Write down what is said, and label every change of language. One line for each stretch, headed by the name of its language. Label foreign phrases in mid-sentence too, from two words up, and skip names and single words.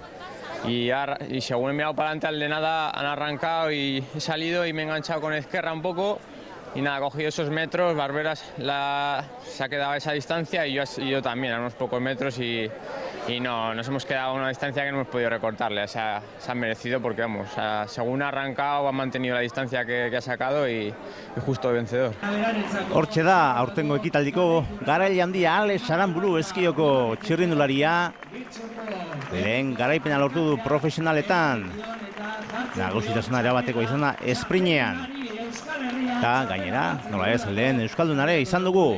Spanish: Y según he mirado para adelante al de nada han arrancado y he salido y me he enganchado con Ezquerra un poco y nada, he cogido esos metros, Barbera se ha quedado a esa distancia y yo también a unos pocos metros y no, nos hemos quedado a una distancia que no hemos podido recortarle, se han merecido porque según ha arrancado ha mantenido la distancia que ha sacado y justo vencedor.
Basque: Hortxe da, aurtengo ekitaldiko garaile handia Alex Aramburu Ezkioko txirrindularia, lehen garaipena lortu du profesionaletan, nagusitasuna erabateko izan da esprinean. Eta gainera, nola ez, lehen Euskaldunare izan dugu.